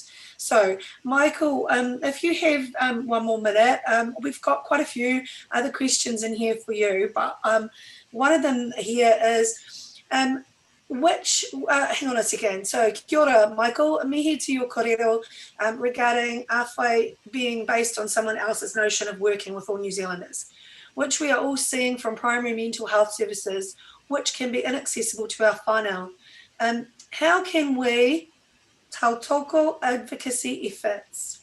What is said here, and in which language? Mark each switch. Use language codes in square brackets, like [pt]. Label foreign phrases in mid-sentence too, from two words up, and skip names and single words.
[en] So, Michael, if you have one more minute, we've got quite a few other questions in here for you, but one of them here is, hang on a second. So, [mi] kia ora, [en] Michael, mihi to your kōrero regarding awhai being based on someone else's notion of working with all New Zealanders, which we are all seeing from primary mental health services, which can be inaccessible to our whānau. How can we tautoko advocacy efforts?